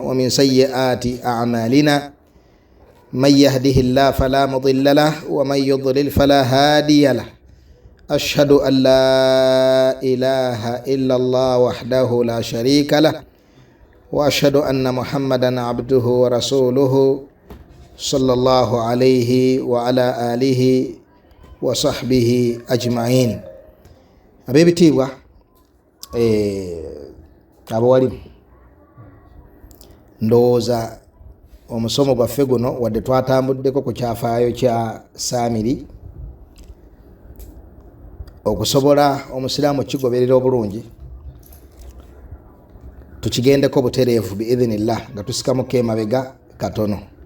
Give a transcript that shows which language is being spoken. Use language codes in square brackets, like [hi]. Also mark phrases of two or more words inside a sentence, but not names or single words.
[ar] ومن سيئات أعمالنا من يهده الله فلا مضل له ومن يضلل فلا هادي له أشهد أن لا إله إلا الله وحده لا شريك له وأشهد أن محمدا عبده ورسوله صلى الله عليه وعلى آله وصحبه أجمعين. [lg] abebitiibwa abawalimu ndowooza omusomo gwaffe guno wadde twatambuddeko ku kyafaayo kya Saamiri okusobola omusiraamu kigoberera obulungi tukigendeko butereevu biidhinillah nga tusikamuko emabega katono.